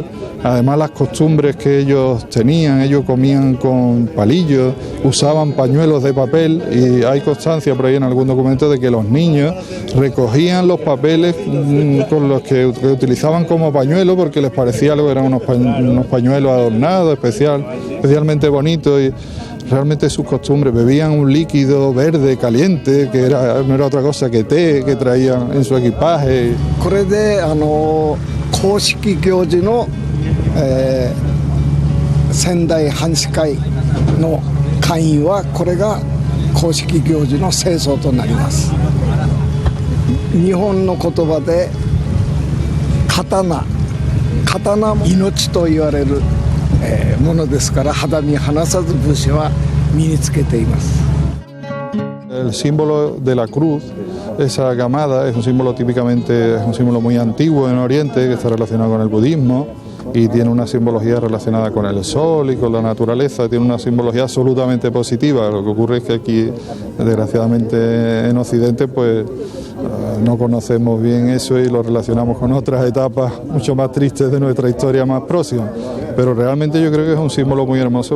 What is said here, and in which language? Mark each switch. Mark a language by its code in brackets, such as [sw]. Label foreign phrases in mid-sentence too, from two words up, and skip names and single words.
[es] Además, las costumbres que ellos tenían, ellos comían con palillos, usaban pañuelos de papel, y hay constancia por ahí en algún documento de que los niños recogían los papeles con los que utilizaban como pañuelo, porque les parecía algo, eran unos pañuelos adornados, especialmente bonitos, y realmente sus costumbres. Bebían un líquido verde caliente que no era otra cosa que té, que traían en su equipaje. [ja] これで公式行事の仙台藩士会の会員はこれが公式行事の正装となります。日本の言葉で刀も命と言われるものですから、肌身離さず武士は身につけています。 [es] El símbolo de la cruz, esa camada, es un símbolo muy antiguo en Oriente, que está relacionado con el budismo y tiene una simbología relacionada con el sol y con la naturaleza, tiene una simbología absolutamente positiva. Lo que ocurre es que aquí, desgraciadamente en Occidente, pues no conocemos bien eso y lo relacionamos con otras etapas mucho más tristes de nuestra historia más próxima, pero realmente yo creo que es un símbolo muy hermoso.